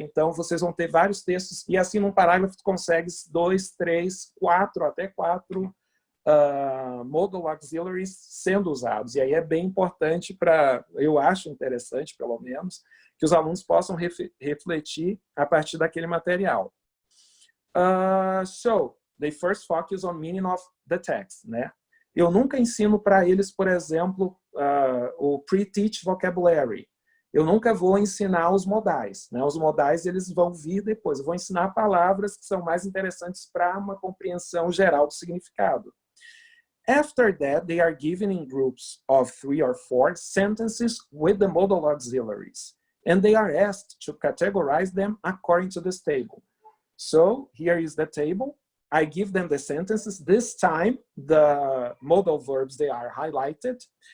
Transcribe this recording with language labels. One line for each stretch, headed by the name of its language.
Portuguese: Então vocês vão ter vários textos, e assim num parágrafo tu consegue 2, 3, 4, até 4 modal auxiliaries sendo usados. E aí é bem importante eu acho interessante, pelo menos, que os alunos possam refletir a partir daquele material.
English: So, they first focus on meaning of the text, né?
Portuguese: Eu nunca ensino para eles, por exemplo, o pre-teach vocabulary. Eu nunca vou ensinar os modais, né? Os modais eles vão vir depois. Eu vou ensinar palavras que são mais interessantes para uma compreensão geral do significado.
English: After that, they are given in groups of 3 or 4 sentences with the modal auxiliaries, and they are asked to categorize them according to this table. So here is the table. I give them the sentences. This time, the modal verbs, they are highlighted.